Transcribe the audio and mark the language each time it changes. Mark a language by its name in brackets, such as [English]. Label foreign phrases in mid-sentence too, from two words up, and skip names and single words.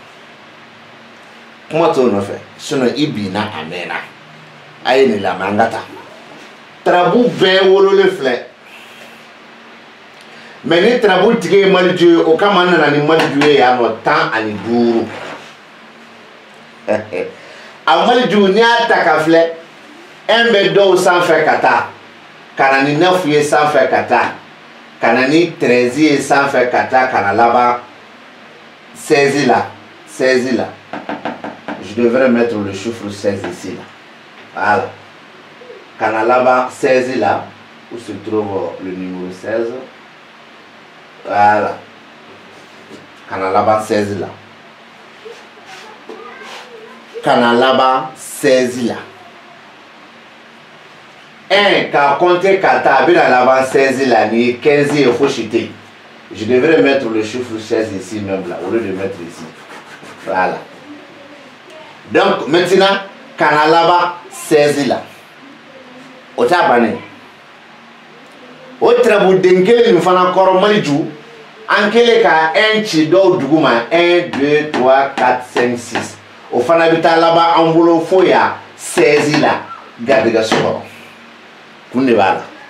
[Bambara] kuma t'o nɔfɛ sinon i binna a mɛnna a ye nin lamɛn an ka taa tarabu bɛɛ wololen filɛ mais ni tarabu tigi ye Maliju ye o kama an nana ni Maliju ye yan nɔ 15 a Maliju n'i y'a ta ka filɛ 1 bɛ dɔw sanfɛ ka taa ka na ni 9 ye sanfɛ ka taa ka na ni 13 ye sanfɛ ka taa ka na laban 16 la [French] je devrais mettre le chiffre 16 ici là voilà [Bambara] ka na laban 16 [French] là où se trouve le numéro 16 voilà [Bambara] ka na laban 16 [French] là [Bambara] ka na laban 16 là 1 k'a compter ka taa a bɛna laban 16 là ni ye 15 ye fosi tɛ yen [French] je devrais mettre le chiffre 16 ici même là au lieu de mettre ici voilà donc maintenant [Bambara] ka na laban 16 là o t'a bannen o tarabuden kelen nin fana kɔrɔ Maliju an kɛlen ka 1 ci dɔw duguma 1 2 3 4 5 6 o fana bɛ taa laban an bolo fo ya 16 la garijɛgɛso kɔnɔ kun de b'a la